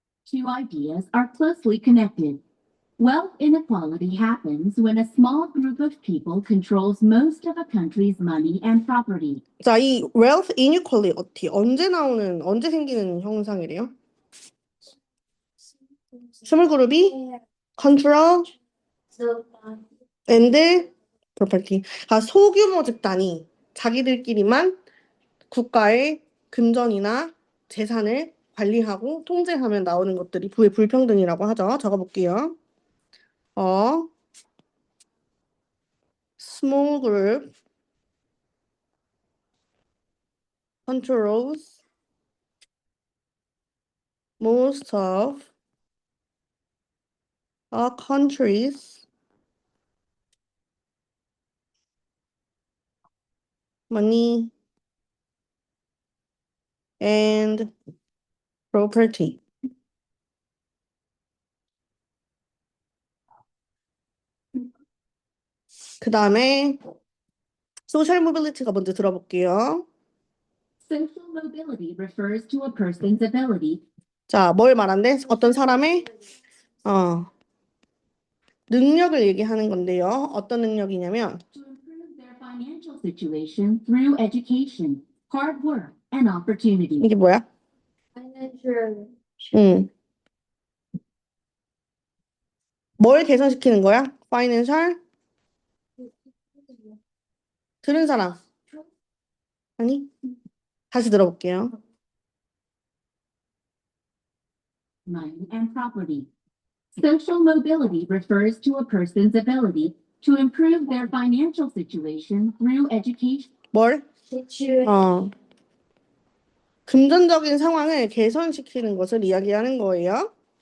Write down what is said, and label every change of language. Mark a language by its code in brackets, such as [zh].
[en] two ideas are closely connected. Wealth inequality happens when a small group of people controls most of a country's money and property. [ko] 자, 이 wealth inequality 언제 생기는 현상이래요? [en] 스몰 그룹이 control and property. [ko] 그러니까 소규모 집단이 자기들끼리만 국가의 금전이나 재산을 관리하고 통제하면 나오는 것들이 부의 불평등이라고 하죠. 적어볼게요. [en] Small group controls most of a country's money and property. [ko] 그 다음에 social mobility가 먼저 들어볼게요. [en] Social mobility refers to a person's ability [ko] 자, 뭘 말한대? 어떤 사람의 능력을 얘기하는 건데요. 어떤 능력이냐면 [en] to improve their financial situation through education, hard work, and opportunity. [ko] 이게 뭐야? [en] financial [ko] 뭘 개선시키는 거야? Financial? 들은 사람? 아니? 다시 들어볼게요. [en] Money and property. Social mobility refers to a person's ability to improve their financial situation through education. [ko] 뭘? 대출 금전적인 상황을 개선시키는 것을 이야기하는 거예요.